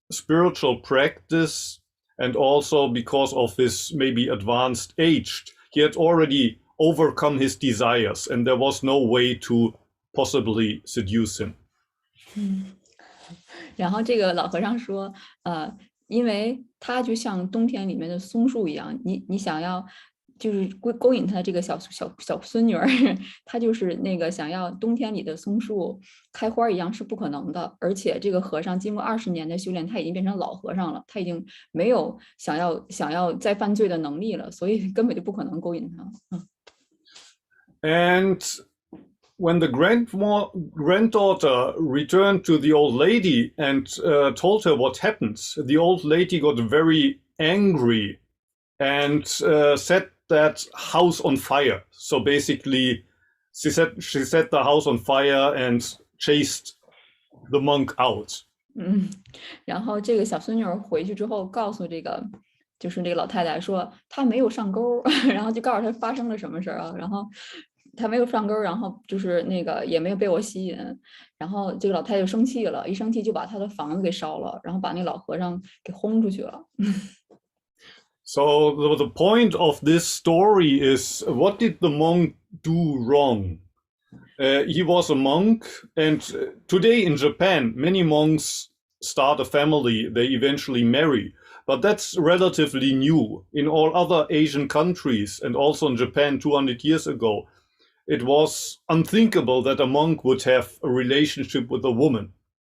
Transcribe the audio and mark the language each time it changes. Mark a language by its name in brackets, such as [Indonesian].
[English] spiritual practice and also because of his maybe advanced age, he had already overcome his desires and there was no way to possibly seduce him. [Chinese] 然后这个老和尚说，因为他就像冬天里面的松树一样，你想要就是勾引他的这个小孙女儿，他就是那个想要冬天里的松树开花一样是不可能的。而且这个和尚经过20年的修炼，他已经变成老和尚了，他已经没有想要再犯罪的能力了，所以根本就不可能勾引他。 [English] And when the granddaughter returned to the old lady and told her what happened, the old lady got very angry and set that house on fire. So basically, she set the house on fire and chased the monk out. [Chinese] 然后这个小孙女儿回去之后，告诉就是这个老太太说，她没有上钩，然后就告诉她发生了什么事儿啊，然后她没有上钩，然后就是那个也没有被我吸引，然后这个老太太就生气了，一生气就把她的房子给烧了，然后把那老和尚给轰出去了。 [English] So the point of this story is, what did the monk do wrong? He was a monk, and today in Japan, many monks start a family, they eventually marry. But that's relatively new. In all other Asian countries, and also in Japan 200 years ago, it was unthinkable that a monk would have a relationship with a woman.